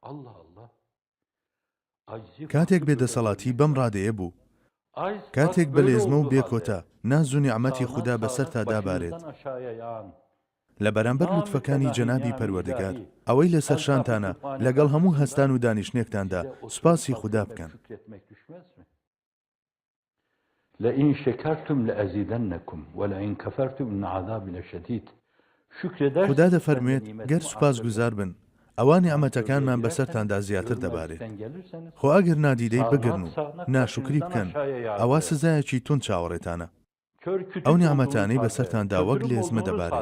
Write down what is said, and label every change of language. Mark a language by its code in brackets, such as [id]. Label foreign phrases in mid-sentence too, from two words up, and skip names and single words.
[ckb] کاتێک بێدەسەڵاتی بەم ڕادەیە بوو، کاتێک بەلێزمە و بێکۆتا ناز و نیعمەتی خوددا بەسەرتا دابارێت، لە بەرامبەر لوتفەکانی جەنابی پەروەردگار ئەوەی لەسەر شانتانە لەگەڵ هەموو هەستان و دانیشتێکتاندا سوپاسی خوددا بکەن. [ar] لئن شكرتم لأزيدنكم ولئن كفرتم إن عذابي لشديد. [ckb] خوددا دەفەرموێت گەر سوپاسگوزار بن ئەوە نیعمەتەکانمان بەسەرتاندا زیاتر دەبارێت. خۆ ئەگەر نادیدەی بگرن و ناشکری بکەن ئەوە سزایەکی تون چاوەڕێتانە. ئەو نیعمەتانەی بەسەرتاندا وەک لێزمە دەبارێت.